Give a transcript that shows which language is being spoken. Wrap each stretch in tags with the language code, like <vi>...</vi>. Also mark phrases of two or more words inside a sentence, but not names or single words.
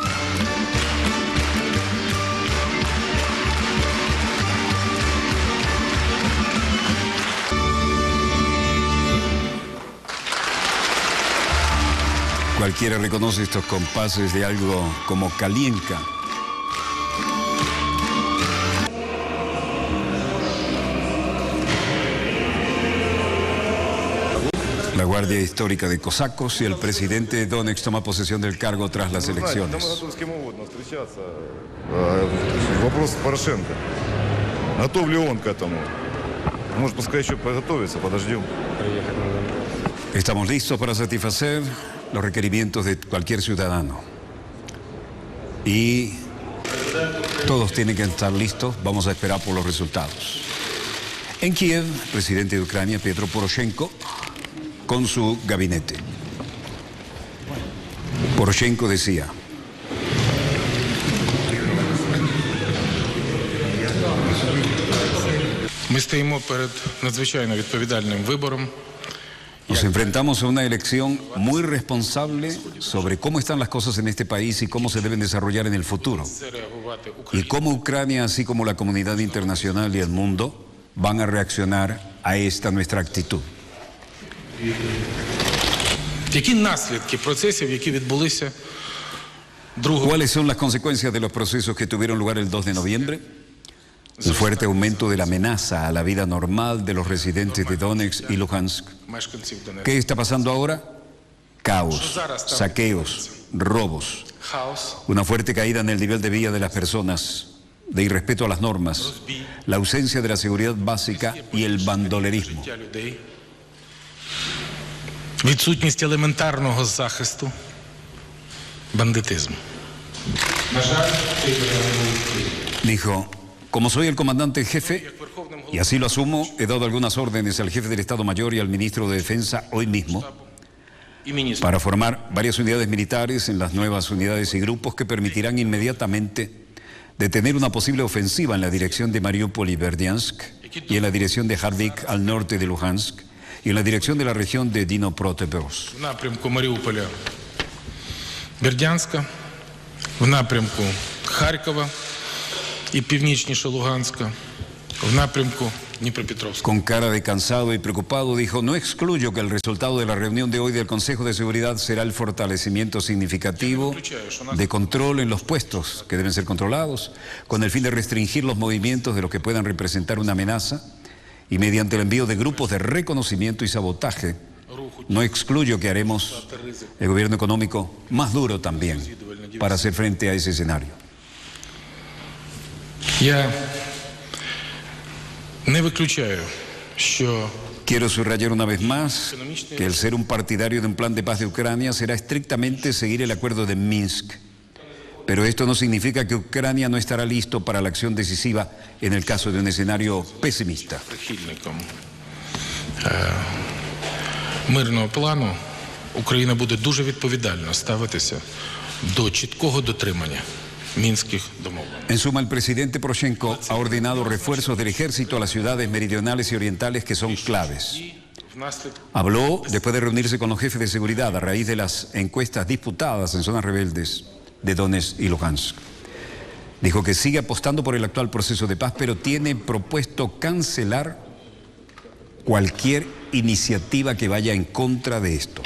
<es>Cualquiera reconoce estos compases de algo como Kalienka. La Guardia Histórica de Cosacos y el presidente de Donetsk toma posesión del cargo tras las elecciones.</es> <ru>Вопрос Порошенко. Готов ли он к этому? Может, пускай еще подготовится, подождем.</ru> <es>Estamos listos para satisfacer los requerimientos de cualquier ciudadano. Y todos tienen que estar listos. Vamos a esperar por los resultados. En Kiev, el presidente de Ucrania, Petro Poroshenko, con su gabinete. Poroshenko decía:</es> <uk>Ми стоїмо перед надзвичайно відповідальним вибором.</uk> <es>nos enfrentamos a una elección muy responsable sobre cómo están las cosas en este país y cómo se deben desarrollar en el futuro. Y cómo Ucrania, así como la comunidad internacional y el mundo, van a reaccionar a esta nuestra actitud.</es> <uk>Які наслідки процесів, які відбулися 2</uk> <es>¿Cuáles son las consecuencias de los procesos que tuvieron lugar el 2 de noviembre? Un fuerte aumento de la amenaza a la vida normal de los residentes de Donetsk y Luhansk.</es> <uk>мешканців Донецька?</uk> <es>¿Qué está pasando ahora? Caos, saqueos, robos,</es> <uk>Хаос,</uk> <es>una fuerte caída en el nivel de vida de las personas, de irrespeto a las normas, la ausencia de la seguridad básica y el bandolerismo.</es> <uk>життя людей, відсутність елементарного захисту, бандитизм. На жаль, цей</uk> <es>Dijo: como soy el comandante en jefe, y así lo asumo, he dado algunas órdenes al jefe del Estado Mayor y al ministro de Defensa hoy mismo</es> <uk>і міністр</uk> <es>para formar varias unidades militares en las nuevas unidades y grupos que permitirán inmediatamente detener una posible ofensiva en la dirección de Mariupol y Berdiansk y en la dirección de Hardik al norte de Luhansk y en la dirección de la región de Dnipropetrovsk.</es> <uk>в напрямку Маріуполя, Бердянська, в напрямку Харкова і північніше Луганська, в напрямку Дніпропетровська.</uk> <es>Con cara de cansado y preocupado dijo: no excluyo que el resultado de la reunión de hoy del Consejo de Seguridad será el fortalecimiento significativo de control en los puestos que deben ser controlados, con el fin de restringir los movimientos de los que puedan representar una amenaza y mediante el envío de grupos de reconocimiento y sabotaje. No excluyo que haremos el gobierno económico más duro también para hacer frente a ese escenario.</es> <uk>Я не виключаю, що</uk> <es>Quiero subrayar una vez más que el ser un partidario de un plan de paz de Ucrania será estrictamente seguir el acuerdo de Minsk. Pero esto no significa que Ucrania no estará listo para la acción decisiva en el caso de un escenario pesimista.</es> <uk>Мирного плану Україна буде дуже відповідально ставитися до чіткого дотримання мінських домовленостей.</uk> <es>En suma, el presidente Poroshenko ha ordenado refuerzos del ejército a las ciudades meridionales y orientales que son claves. Habló después de reunirse con los jefes de seguridad a raíz de las encuestas disputadas en zonas rebeldes de Donetsk y Luhansk. Dijo que sigue apostando por el actual proceso de paz, pero tiene propuesto cancelar cualquier iniciativa que vaya en contra de esto.</es>